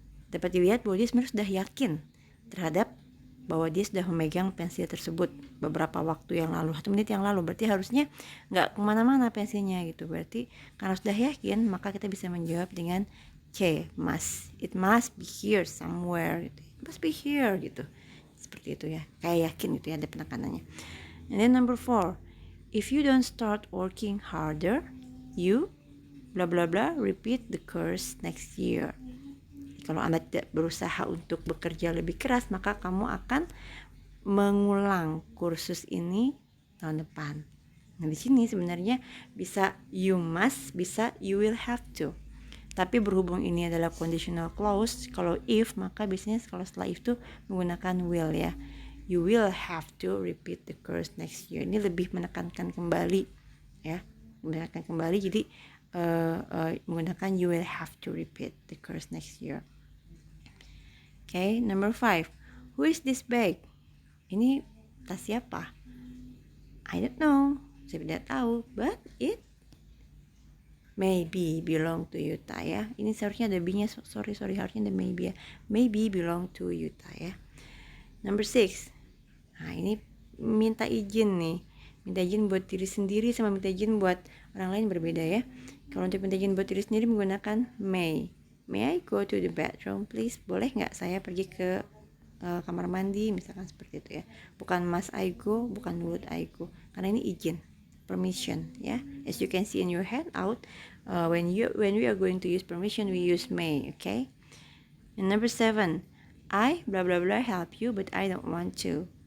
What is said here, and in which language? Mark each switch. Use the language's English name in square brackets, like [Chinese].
[Indonesian] Dapat dilihat bahwa dia sebenarnya sudah yakin terhadap bahwa dia sudah memegang pensil tersebut beberapa waktu yang lalu, 1 menit yang lalu. Berarti harusnya nggak kemana-mana pensilnya gitu. Berarti karena sudah yakin, maka kita bisa menjawab dengan C, must. [English] It must be here somewhere gitu. It must be here gitu. [Indonesian] Seperti itu ya, kayak yakin gitu ya, ada penekanannya. [English] And then number 4, if you don't start working harder, you blah blah blah repeat the course next year. [Indonesian] Kalau Anda tidak berusaha untuk bekerja lebih keras, maka kamu akan mengulang kursus ini tahun depan. Nah, di sini sebenarnya bisa [English] you must, [Indonesian] bisa [English] you will have to. [Indonesian] Tapi berhubung ini adalah conditional clause, kalau if, maka biasanya kalau setelah if itu menggunakan will ya. [English] You will have to repeat the course next year. [Indonesian] Ini lebih menekankan kembali ya, menekankan kembali. Jadi menggunakan [English] you will have to repeat the course next year. Okay, number 5. Who is this bag? [Indonesian] Ini tas siapa? [English] I don't know. [Indonesian] Saya tidak tahu, [English] but it maybe belong to Yuta ya. [Indonesian] Ini seharusnya ada B-nya, sorry harusnya ada maybe ya. [English] Maybe belong to Yuta [Indonesian] ya. Number 6. Nah, ini minta izin nih. Minta izin buat diri sendiri sama minta izin buat orang lain berbeda ya. Kalau untuk minta izin buat diri sendiri menggunakan may. [English] May I go to the bathroom please? [Indonesian] Boleh nggak saya pergi ke kamar mandi, misalkan seperti itu ya. Bukan [English] must I go, [Indonesian] bukan [English] would I go. [Indonesian] Karena ini izin, permission ya. [English] As you can see in your handout, when we are going to use permission, we use may, okay? And number 7, I blah blah blah help you but I don't want to.